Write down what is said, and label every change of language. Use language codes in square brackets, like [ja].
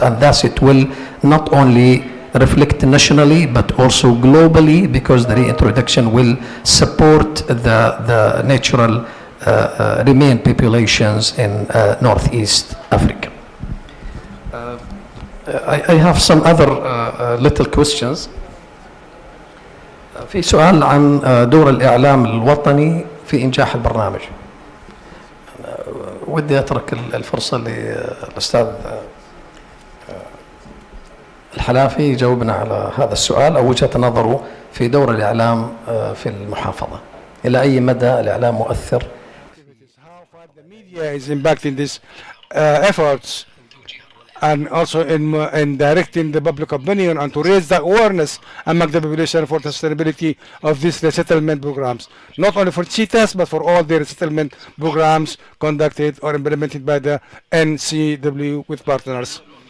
[en] And thus it will not only reflect nationally but also globally, because the reintroduction will support the natural remain populations in Northeast Africa. I have some other little questions. [ar] في سؤال عن دور الإعلام الوطني في إنجاح البرنامج. ودي أترك الفرصة للأستاذ الحلافي يجاوبنا على هذا السؤال أو وجهة نظره في دور الإعلام في المحافظة. إلى أي مدى الإعلام مؤثر؟ [en] How far the media is impacting these efforts, and also in directing the public opinion and to raise the awareness among the population for the sustainability of these resettlement programs, not only for cheetahs but for all the resettlement programs conducted or implemented by the NCW with partners.